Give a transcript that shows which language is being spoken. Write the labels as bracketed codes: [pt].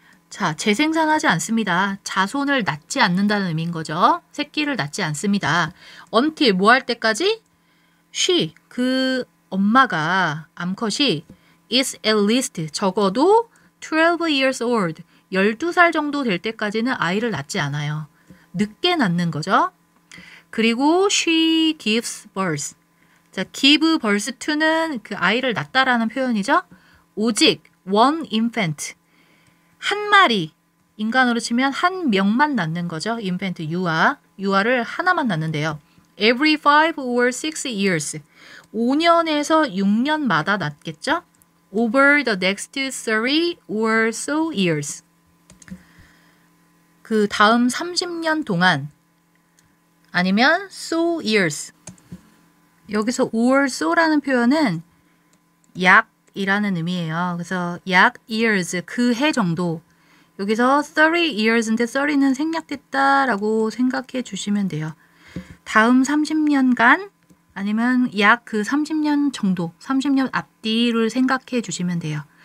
[ko] 자, 재생산하지 않습니다. 자손을 낳지 않는다는 의미인 거죠. 새끼를 낳지 않습니다. until 뭐 할 때까지? she, 그 엄마가 암컷이 [en] is at least [ko] 적어도 [en] 12 years old, [ko] 12살 정도 될 때까지는 아이를 낳지 않아요. 늦게 낳는 거죠. 그리고 [en] she gives birth. [ko] 자, give birth to는 그 아이를 낳다라는 표현이죠. 오직 one infant, 한 마리, 인간으로 치면 한 명만 낳는 거죠. infant, 유아를 하나만 낳는데요. [en] every 5 or 6 years, [ko] 5년에서 6년마다 낳겠죠. [en] over the next 30 or so years, [ko] 그 다음 30년 동안 아니면 so years. 여기서 or so라는 표현은 약이라는 의미예요. 그래서 약 years, 그 해 정도. 여기서 30 years인데 30는 생략됐다라고 생각해 주시면 돼요. 다음 30년간 아니면 약 그 30년 정도, 30년 앞뒤를 생각해 주시면 돼요.